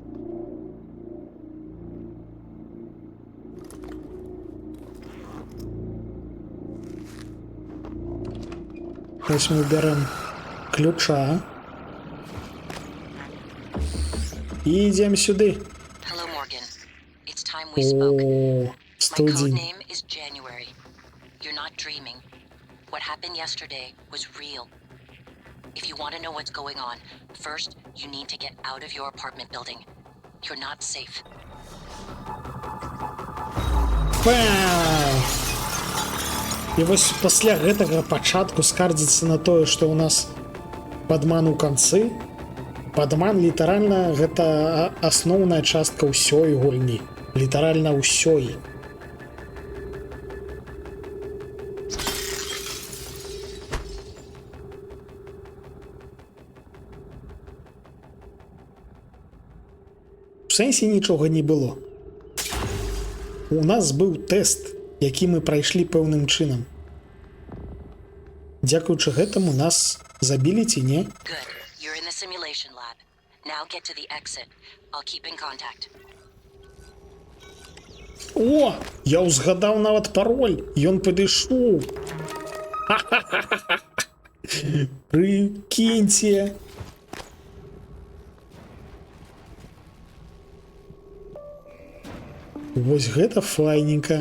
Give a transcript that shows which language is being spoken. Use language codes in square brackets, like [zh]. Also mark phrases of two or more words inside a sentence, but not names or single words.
[be] Ось мы бярем ключа. І ідзем сюды. [en] Hello, Morgan. It's time we spoke. [be] О, [en] My code [be] студень. [en] name is January. You're not dreaming. What happened yesterday was real. If you want to know what's going on, first you need to get out of your apartment building. You're not safe. Пау! [be] І вось пасля гэтага пачатку скардзіцца на тое, што ў нас падман у канцы. Падман літаральна гэта асноўная частка ўсёй гульні. Літаральна ўсёй. У сэнсе нічога не было. У нас быў тэст, які мы прайшлі пэўным чынам. Дзякуючы гэтаму нас забілі ці не? [en] Good. You're in the simulation lab. Now get to the exit. I'll keep in contact. [be] О, я ўзгадаў нават пароль. Ён падышоў. Прыкіньце. Вось гэта файненька.